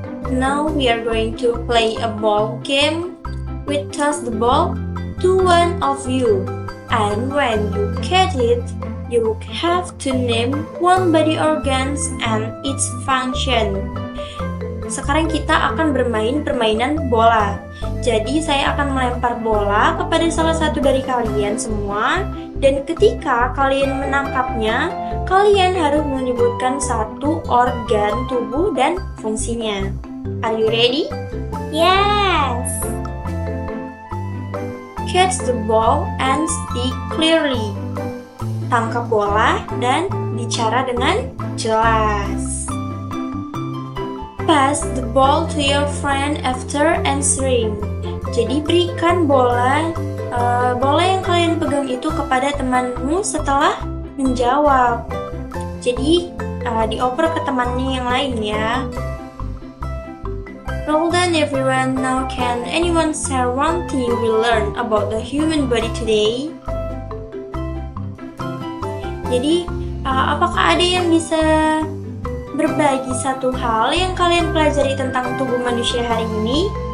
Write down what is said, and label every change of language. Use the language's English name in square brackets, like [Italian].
[English] Now we are going to play a ball game. We toss the ball to one of you, and when you catch it, you have to name 1 body organs and its function. [Indonesian] Sekarang kita akan bermain permainan bola. Jadi saya akan melempar bola kepada salah satu dari kalian semua, dan ketika kalian menangkapnya, kalian harus menyebutkan 1 organ tubuh dan fungsinya. [English] Are you ready? Yes! Catch the ball and speak clearly. [Indonesian] Tangkap bola dan bicara dengan jelas. [English] Pass the ball to your friend after answering. [Indonesian] Jadi berikan bola yang kalian pegang itu kepada temanmu setelah menjawab. Jadi dioper ke temannya yang lain ya. [English] Well done everyone. Now can anyone share 1 thing we learned about the human body today? [Indonesian] Jadi apakah ada yang bisa berbagi 1 hal yang kalian pelajari tentang tubuh manusia hari ini?